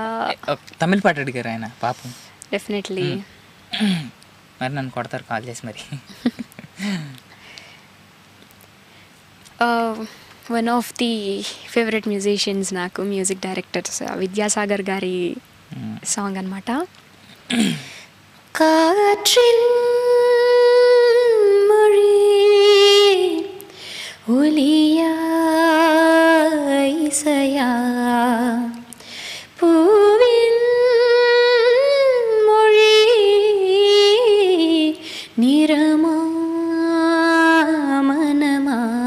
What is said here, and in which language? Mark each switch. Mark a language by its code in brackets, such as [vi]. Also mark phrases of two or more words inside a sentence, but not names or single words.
[te] తమిళ పాట అడిగారు ఆయన పాపం. డెఫినెట్లీ. మరి నన్ను కొడతారు కాల్ చేసి మరి. [en] one of the favorite musicians నాకు, music directors [te] విద్యాసాగర్ గారి సాంగ్ అనమాట. [ta] காற்றின் மொழி ஒலியா இசையா பூவின் மொழி நிறமா மனமா